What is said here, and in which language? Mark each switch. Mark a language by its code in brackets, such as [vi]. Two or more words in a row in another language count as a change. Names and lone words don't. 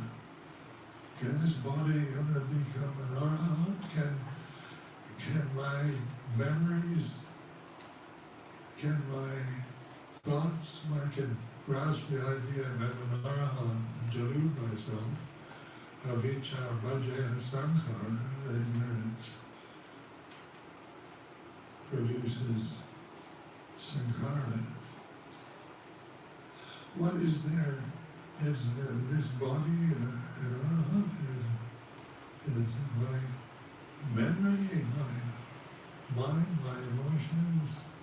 [en] Can this body ever become an arahant? Can my memories, can my thoughts, I can grasp the idea I'm an arahant and delude myself? [pi] Avijja bhajaya sankhara, [en] ignorance produces sankhara. What is there? Is this body an arahant? Is my memory, my mind, my emotions?